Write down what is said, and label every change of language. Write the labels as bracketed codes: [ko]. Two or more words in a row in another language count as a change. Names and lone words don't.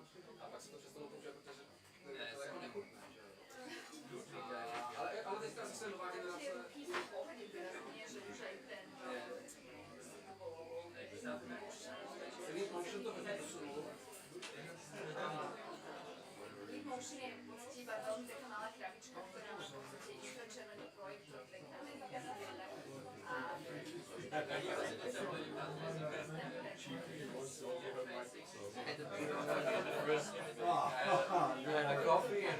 [cs] A pak se to přestalo používat, protože to jako nechutné, že jo. Ale teďka zase nová generace. Celý motion to hodně posunul. [sk] Motion je poctivá veľmi taká malá krabička, ktorá má v podstate infračervený projektor v ekrane [en] a coffee and